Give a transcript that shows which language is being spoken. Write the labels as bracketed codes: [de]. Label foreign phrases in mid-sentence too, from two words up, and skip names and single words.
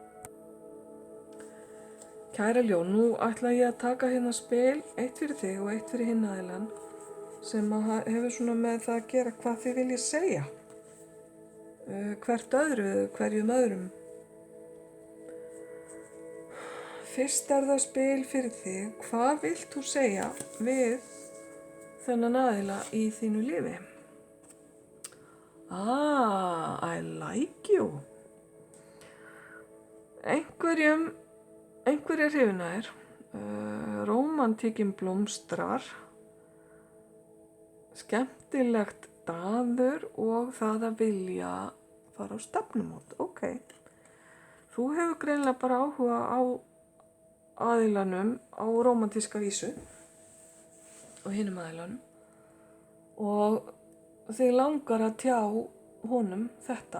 [is] Kæra ljón, nú ætla ég að taka hérna spil, eitt fyrir þig og eitt fyrir hinn aðilann, sem hefur svona með það að gera hvað þið viljið segja. Hvert hverjum öðrum. Fyrst það spil fyrir þig, hvað vilt þú segja við þennan aðila í þínu lífi? [en] I like you. [is] Einhverjir hrifna rómantíkin blómstrar, skemmtilegt daður og það að vilja fara á stefnumót. Ok, þú hefur greinilega bara áhuga á aðilanum á rómantíska vísu og hinum aðilanum og þig langar að tjá honum þetta.